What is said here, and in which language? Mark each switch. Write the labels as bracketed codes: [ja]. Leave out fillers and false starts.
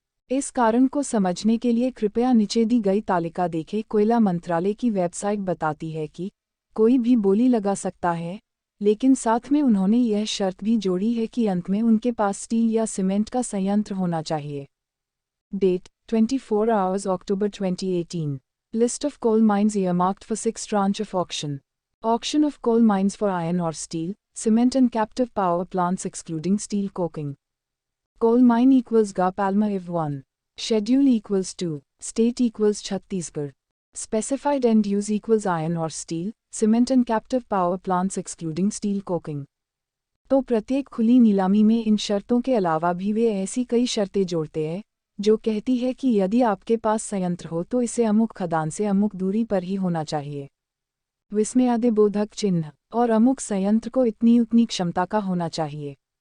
[hi] इस कारण को समझने के लिए कृपया नीचे दी गई तालिका देखें। कोयला मंत्रालय की वेबसाइट बताती है कि कोई भी बोली लगा सकता है, लेकिन साथ में उन्होंने यह शर्त भी जोड़ी है कि अंत में उनके पास स्टील या सीमेंट का संयंत्र होना चाहिए। [en] Date 24 hours October 2018। List of coal mines earmarked for 6th tranche of auction. Auction of coal mines for iron ore, steel, cement and captive power plants excluding steel coking. Coal mine equals Ga Palma Iv 1. Schedule equals 2. State equals Chhattisgarh. Specified end use equals iron ore, steel, cement and captive power plants excluding steel coking. [hi] तो प्रत्येक खुली नीलामी में इन शर्तों के अलावा भी वे ऐसी कई शर्तें जोड़ते हैं जो कहती है कि यदि आपके पास संयंत्र हो तो इसे अमुक खदान से अमुक दूरी पर ही होना चाहिए। विस्मयादिबोधक चिन्ह और अमुक संयंत्र को इतनी उतनी क्षमता का होना चाहिए।